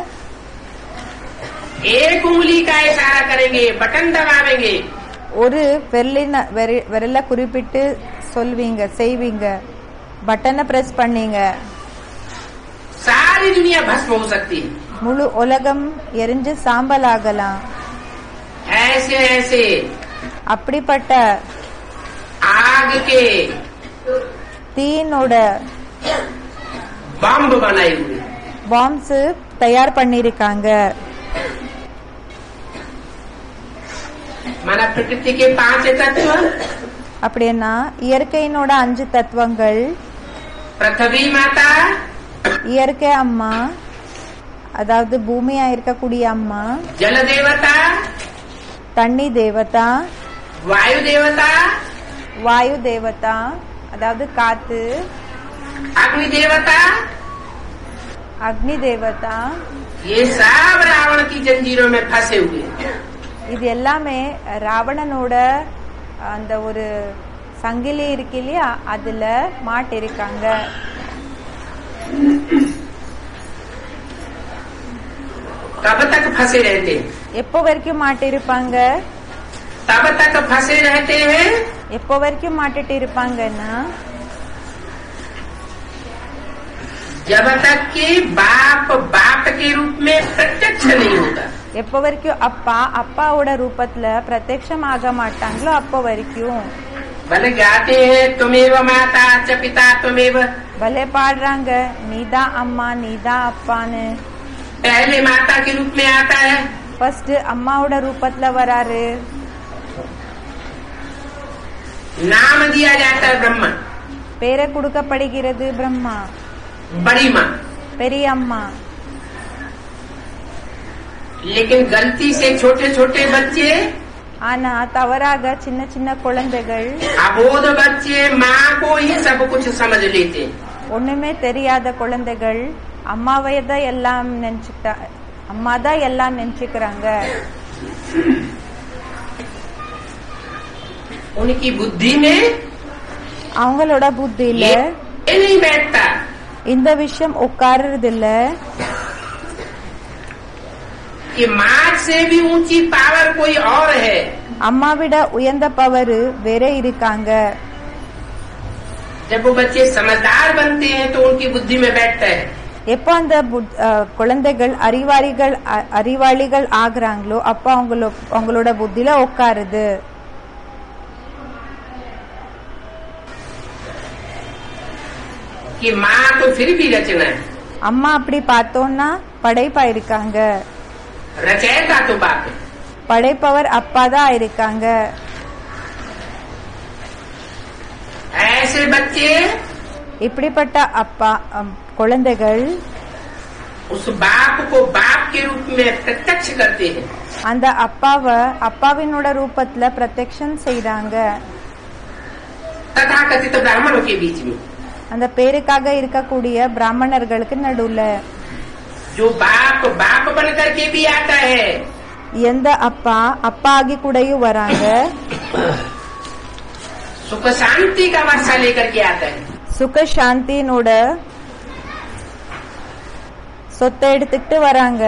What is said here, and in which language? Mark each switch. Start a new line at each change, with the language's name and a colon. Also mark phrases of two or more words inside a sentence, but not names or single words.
Hindi: एक उंगली का इशारा करेंगे, बटन दबावेंगे,
Tamil: ஒரு விரல குறிப்பிட்டு சொல்வீங்க, செய்வீங்க, பட்டனை பிரஸ் பண்ணீங்க,
Hindi: सारी दुनिया भस्म हो सकती है।
Tamil: முழு உலகம் எரிஞ்சு சாம்பல் ஆகலாம்.
Hindi: ऐसे ऐसे
Tamil: அப்படிப்பட்ட
Hindi: आग के
Tamil: தீனோட
Hindi: बम बनाए हुए।
Tamil: பாம்ஸ் தயார் பண்ணிருக்காங்க.
Hindi: माना प्रकृति के 5 तत्व,
Tamil: அப்படின்னா இயற்கையினோட 5 தத்துவங்கள்,
Hindi: पृथ्वी माता,
Tamil: இயற்கை அம்மா அதாவது பூமியா இருக்கக்கூடிய அம்மா,
Hindi: जल देवता,
Tamil: தண்ணி தேவதா,
Hindi: वायु देवता,
Tamil: வாயு தேவதா அதாவது காத்து,
Hindi: अग्नि देवता,
Tamil: அக்னி தேவதா,
Hindi: ये सब रावण की जंजीरों में फंसे हुए।
Tamil: இது எல்லாமே ராவணனோட அந்த ஒரு சங்கிலி இருக்கு இல்லையா, அதுல மாட்டிருக்காங்க.
Hindi: कब तक फंसे रहते हैं?
Tamil: எப்போ வரைக்கும் மாட்டிருப்பாங்க?
Hindi: तब तक फंसे रहते हैं
Tamil: எப்போ வரைக்கும் மாட்டிட்டு இருப்பாங்கன்னா,
Hindi: जब तक कि बाप बाप के रूप में प्रत्यक्ष नहीं होता।
Tamil: எப்போ வரைக்கும் அப்பா அப்பாவோட ரூபத்துல பிரத்யக்ஷம் ஆக மாட்டாங்களோ அப்போ வரைக்கும்.
Hindi: भले गाते हैं
Sanskrit: तुमेव माता च पिता तुमेव,
Tamil: பலே பாடுறாங்க நீதா அம்மா நீதா அப்பான்னு.
Hindi: पहले माता के रूप में आता है,
Tamil: ஃபர்ஸ்ட் அம்மாவோட ரூபத்துல வராரு.
Hindi: नाम दिया जाता है ब्रह्मा,
Tamil: பேரை கொடுக்கப்படுகிறது பிரம்மா,
Hindi: बड़ी माँ।
Tamil: பெரிய அம்மா.
Hindi: लेकिन गलती से छोटे छोटे बच्चे,
Tamil: ஆனா தவறாக சின்ன சின்ன குழந்தைகள்,
Hindi: अबोध बच्चे माँ को ही सब कुछ समझ लेते।
Tamil: ஒண்ணுமே தெரியாத குழந்தைகள் அம்மாவை தான் எல்லாம் நினைச்சுட்டா, அம்மா தான் எல்லாம் நினைச்சுக்கிறாங்க.
Hindi: उनकी बुद्धि में
Tamil: அவங்களோட புத்தியில
Hindi: ये नहीं बैठता
Tamil: இந்த விஷயம் உட்கார்றது இல்ல.
Hindi: कि माँ से भी ऊंची पावर कोई और है।
Tamil: அம்மா விட உயர்ந்த பவர் வேற இருக்காங்க.
Hindi: जब वो बच्चे समझदार बनते हैं तो उनकी बुद्धि में बैठता है
Tamil: எப்போ அந்த குழந்தைகள் அறிவாளிகள் ஆகுறாங்களோ அப்போ அவங்களோட புத்தியில உட்காருது.
Hindi: कि माँ तो फिर भी रचना है,
Tamil: அம்மா அப்படி பார்த்தோம்னா படைப்பா இருக்காங்க.
Hindi: रचयिता तो बाप है.
Tamil: படைப்பவர் அப்பா தான் இருக்காங்க.
Hindi: ऐसे बच्चे
Tamil: இப்படிப்பட்ட அப்பா குழந்தைகள்
Hindi: उस बाप को बाप के रूप में प्रत्यक्ष करते हैं.
Tamil: அந்த அப்பாவை அப்பாவினோட ரூபத்துல பிரத்யக்ஷம் செய்றாங்க.
Hindi: तथाकथित ब्राह्मणों के बीच में
Tamil: அந்த பேருக்காக இருக்கக்கூடிய பிராமணர்களுக்கு நடுவுல
Hindi: जो बाप बाप बन करके भी आता है,
Tamil: எந்த அப்பா அப்பா ஆகி கூடயும் வராங்க,
Hindi: सुख शांति का वर्षा लेकर के आता है.
Tamil: சுக சாந்தினோட சொத்தை எடுத்துக்கிட்டு வராங்க.